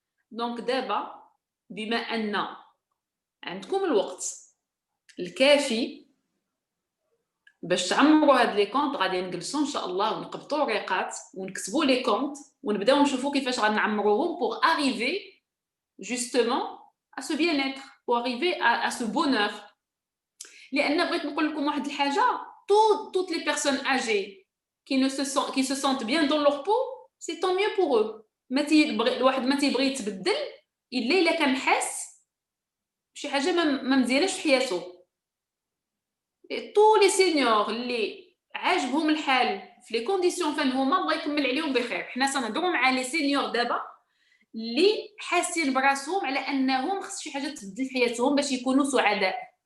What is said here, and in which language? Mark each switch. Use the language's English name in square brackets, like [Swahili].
[Arabic] دونك دابا بما أن عندكم الوقت الكافي باش تعمروا هاد لي كونط، غادي نجلسوا ان شاء الله ونقبطوا ورقات ونكتبوا لي كونط ونبداو نشوفوا كيفاش غنعمروهم [French] pour arriver justement à ce bien-être, pour arriver à ce bonheur. [Arabic] لأن بغيت نقول لكم واحد الحاجة، [French] toutes les personnes âgées qui se sentent bien dans leur peau, c'est tant mieux pour eux. [Arabic] الواحد ما تيبغي يتبدل الا كان حاس شي حاجه ما مزياناش في حياته. طول لي سينيور اللي عاجبهم الحال في لي كونديسيون فين هما الله يكمل عليهم بخير. حنا تنهضروا مع لي سينيور دابا اللي حاسين براسهم على انهم خص شي حاجه تبدل في حياتهم باش يكونوا سعداء.